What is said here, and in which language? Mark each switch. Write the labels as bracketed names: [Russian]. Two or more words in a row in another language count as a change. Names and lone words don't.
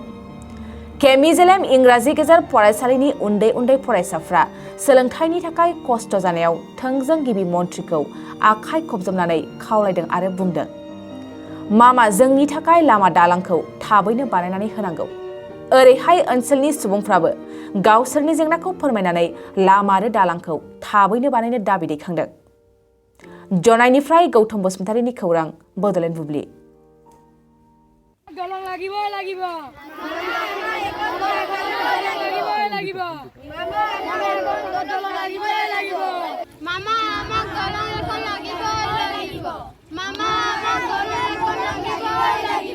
[Bodo] केमि जेलेम इंराजि गेजेर फरायसालिनि उन्दै उन्दै फरायसाफ्रा सोलोंथाइनि थाखाय खस्थ' जानायाव थोंजों गिबि मन्थ्रिखौ आखाइ खबजबनानै खावलायदों आरो बुंदों, मामा जोंनि थाखाय लामा दालांखौ थाबैनो बानायनानै होनांगौ। ओरैहाय ओनसोलनि सुबुंफ्राबो गावसोरनि जेंनाखौ फोरमायनानै लामा आरो दालांखौ थाबैनो बानायनो दाबि दैखांदों। जनाईनिफ्राय गौतम बसुमतारीनि खौरां, बड'लेण्ड बुब्लि। [Assamese] দলং লাগিব লাগিব মামা আমাক দলং এখন লাগিব মামা আমাক দলং এখন লাগিব।